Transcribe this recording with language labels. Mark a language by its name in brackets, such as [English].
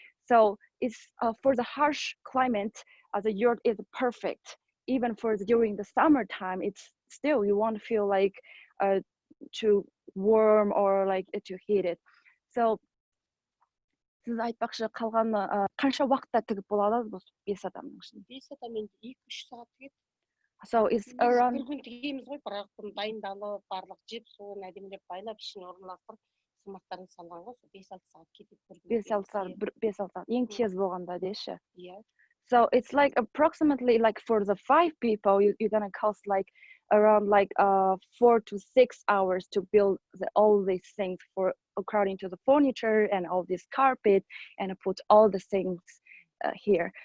[English] So it's for the harsh climate, the yurt is perfect. Even for during the summertime, it's still you won't feel like too warm or like too heated. [Kazakh] So сіз айтпақшы қалғаны қанша уақытта тігіп бола алады бұл 5 адамның ішінде? 5 адам енді 2-3 сағат тігеді. [English] So it's around. [Kazakh] Bir gün тігеміз ғой, бірақ дайындалып, барлық жеп суын әдемілеп байлап, ішіне орналастырып, сымақтарын салған ғой, 5-6 сағат кетеді. 5-6 сағат. Ең тез болғанда деші. [English] Yeah. So it's like approximately like for the 5 people, you're gonna cost like around like 4 to 6 hours to build all these things for according to the furniture and all this carpet and put all the things here.